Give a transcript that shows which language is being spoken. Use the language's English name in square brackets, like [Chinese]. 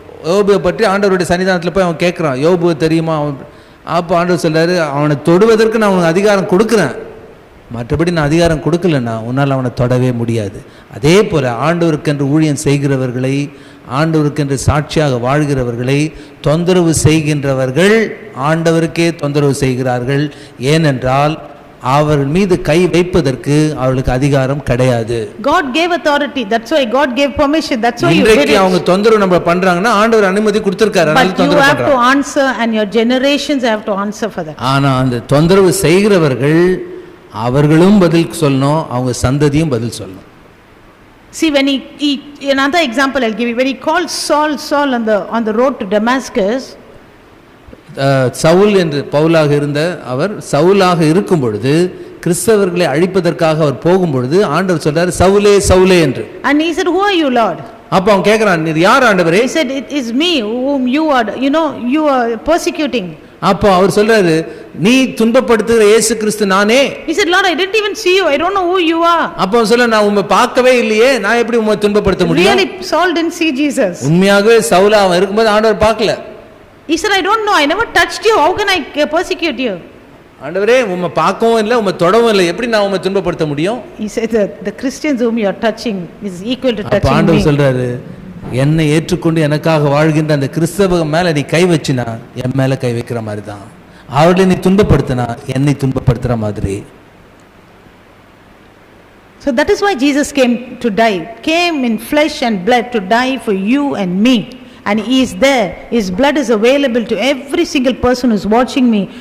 [Tamil] யோபுவை பற்றி ஆண்டவருடைய சன்னிதானத்தில் போய் அவன் கேட்குறான், யோபு தெரியுமா? அப்போ ஆண்டவர் சொல்றாரு, அவனை தொடுவதற்கு நான் அவனுக்கு அதிகாரம் கொடுக்குறேன், மற்றபடி நான் அதிகாரம் கொடுக்கலன்னா உன்னால் அவனை தொடவே முடியாது. அதே போல் ஆண்டவருக்கென்று ஊழியம் செய்கிறவர்களை, ஆண்டவருக்கென்று சாட்சியாக வாழ்கிறவர்களை தொந்தரவு செய்கின்றவர்கள் ஆண்டவருக்கே தொந்தரவு செய்கிறார்கள். ஏனென்றால் அவர்கள் மீது கை வைப்பதற்கு அவர்களுக்கு அதிகாரம் கிடையாது. [English] God gave authority, that's why God gave permission, that's why [Tamil] இன்றைக்கு அவங்க தொந்தரவு நம்ம பண்றாங்கன்னா ஆண்டவர் அனுமதி கொடுத்திருக்காரு, அதனால தொந்தரவு பண்றாங்க. [English] But you have to answer and your generations have to answer for that. [Tamil] ஆனா அந்த தொந்தரவு செய்கிறவர்கள் அவர்களும் பதில் சொல்லணும், அவங்க சந்ததியும் பதில் சொல்லணும். [English] See, when he another example I'll give you, when he called Saul on the road to Damascus, [Tamil] Saul என்று பவுலாக இருந்த அவர் சவுலாக இருக்கும் பொழுது கிறிஸ்தவர்களை அழிப்பதற்காக அவர் போகும் பொழுது ஆண்டவர் சொல்றாரு, சவுலே சவுலே என்று. [English] And he said, who are you, Lord? [Tamil] அப்ப அவன் கேக்குறான், நீர் யார் ஆண்டவரே? [English] He said, it is me whom you are persecuting. [Tamil] அப்போ அவர் சொல்றாரு, நீ துன்பப்படுத்துகிற இயேசு கிறிஸ்து நானே. [English] He said, Lord, I didn't even see you, I don't know who you are. [Tamil] அப்போ அவன் சொல்ல, நான் உம்மை பார்க்கவே இல்லையே, நான் எப்படி உம்மை துன்பப்படுத்த முடியும்? [English] Really, Saul didn't see Jesus. [Tamil] உண்மையாகவே சவுலா அவன் இருக்கும்போது ஆண்டவர் பார்க்கல. [English] He said, I don't know, I never touched you, how can I persecute you? [Tamil] ஆண்டவரே, உம்மை பார்க்கவும் இல்லை, உம்மை தொடவும் இல்லை, எப்படி நான் உம்மை துன்பப்படுத்த முடியும்? [English] He said that the Christians whom you are touching is equal to touching me. [Tamil] ஆண்டவர் சொல்றாரு, என்னை ஏற்றுக்கொண்டு எனக்காக வாழ்கின்ற அந்த கிறிஸ்தவ மேல நீ கை வச்சினா என் மேல கை வைக்கிற மாதிரி தான், அவர்களை நீ துன்பப்படுத்தினா என்னை துன்பப்படுத்துற மாதிரி. [English] So that is why Jesus came to die, came in flesh and blood to die for you and me. And he is there, his blood is available to every single person who is watching me.